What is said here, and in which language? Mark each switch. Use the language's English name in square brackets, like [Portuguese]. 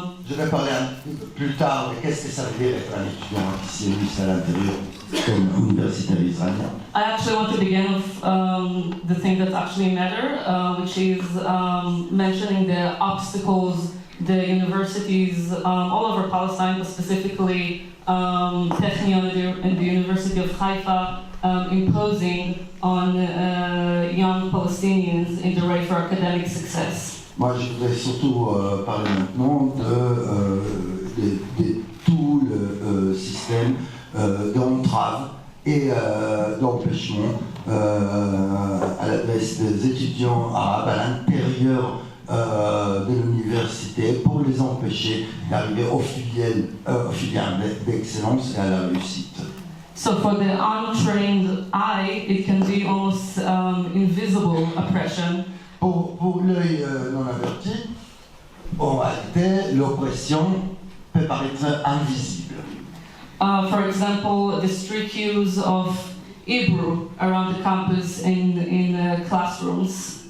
[French] Je vais parler un peu plus tard de qu'est-ce que ça veut dire être un étudiant antisioniste à l'intérieur comme universitaire israélien. [English] I actually want to begin with the thing that actually matter, which is mentioning the obstacles the universities all over Palestine, but specifically Technion and the University of Haifa, imposing on young Palestinians in the race for academic success. [French] Moi, je voudrais surtout parler maintenant de tout le système d'entrave et d'empêchement à l'adresse des étudiants arabes à l'intérieur de l'université pour les empêcher d'arriver aux filières d'excellence et à la réussite. [English] So for the untrained eye, it can be almost invisible oppression. [French] Pour l'œil non averti, en réalité, l'oppression peut paraître invisible. [English] For example, the strict use of Hebrew around the campus in classrooms.